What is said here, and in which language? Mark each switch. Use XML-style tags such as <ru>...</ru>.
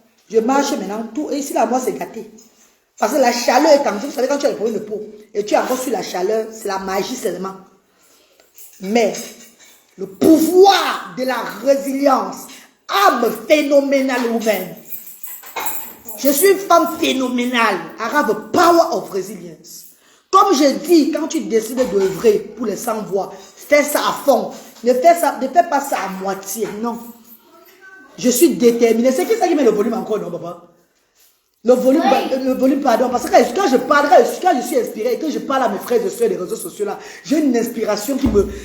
<fr>Je marche maintenant, tout. Et ici là, moi c'est gâté. Parce que la chaleur est en jeu. Vous savez, quand tu as le problème de peau, et tu es encore sur la chaleur, c'est la magie seulement. Mais, le pouvoir de la résilience, âme phénoménale humaine. Je suis une femme phénoménale.</fr> <en>I have a power of resilience.</en> <fr>Comme je dis, quand tu décides d'œuvrer pour les sans-voix, fais ça à fond. Ne fais pas ça à moitié, non. Je suis déterminée. C'est qui ça qui met le volume encore, non, papa? Le volume, pardon. Parce que quand je parlerai, quand je suis inspirée et que je parle à mes frères et soeurs des réseaux sociaux là, j'ai une inspiration qui me...</fr>